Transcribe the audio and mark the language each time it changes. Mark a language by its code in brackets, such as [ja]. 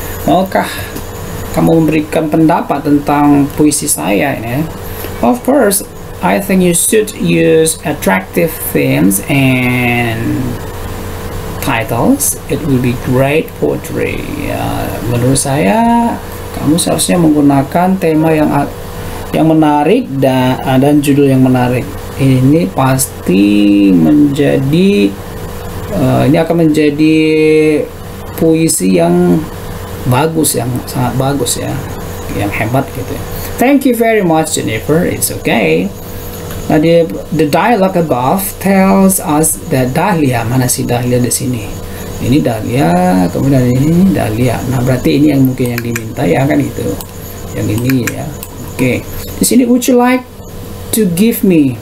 [id] Maukah kamu memberikan pendapat tentang puisi saya ini? [en] Of course, I think you should use attractive themes and titles. It will be great poetry. [id] Menurut saya, kamu seharusnya menggunakan tema yang menarik dan judul yang menarik. Ini pasti menjadi ini akan menjadi puisi yang bagus, yang sangat bagus ya, yang hebat gitu ya. [en] Thank you very much, Jennifer. It's okay. Nah, the dialogue above tells us that Dahlia, [id] mana si Dahlia di sini? Ini Dahlia, kemudian ini Dahlia. Nah, berarti ini yang mungkin yang diminta ya kan itu. Yang ini ya. Oke. Di sini [en] would you like to give me?